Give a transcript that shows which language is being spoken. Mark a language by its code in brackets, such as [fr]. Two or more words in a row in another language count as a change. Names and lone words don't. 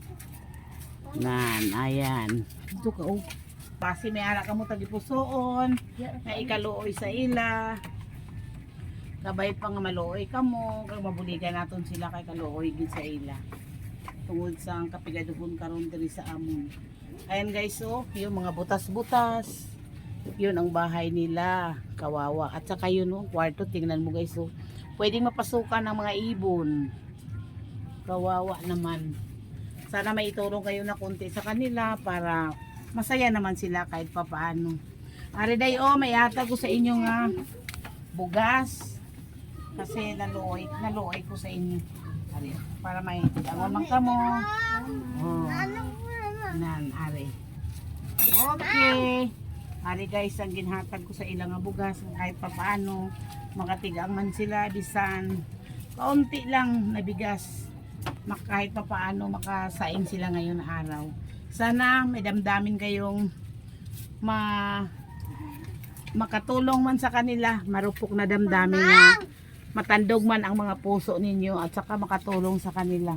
[tl] Nan, ayan. Dito ka, oh. [hil] Basi may ara ka mo tagipusoon, na ikaluoy sa ila. Kabay pa nga maluoy ka mo, kag mabuligan naton sila kay kaluoy gid sa ila. Tungod sa kapigaduhon karon diri sa amon. [tl] Ayan guys, oh, yung mga butas-butas. Yun ang bahay nila, kawawa. At saka yun, oh, kwarto, tingnan mo guys, oh. Pwedeng mapasukan ng mga ibon. Kawawa naman. Sana may itulong kayo na konti sa kanila para masaya naman sila kahit papaano. [hil] Ariday, oh, may atag ko sa inyo nga bugas. Kasi naluoy ko sa inyo. Ari, para may tigangon man kamo. Oh. Nan, ari. Okay. Ari guys, ang ginhatag ko sa ilang nga bugas [tl] kahit papaano [hil] makatigang man sila bisan kaunti lang na bigas. [tl] Kahit papaano makasaing sila ngayon na araw. Sana may damdamin kayong makatulong man sa kanila, marupok na damdamin [hil] nga matandog man [tl] ang mga puso ninyo at saka makatulong sa kanila.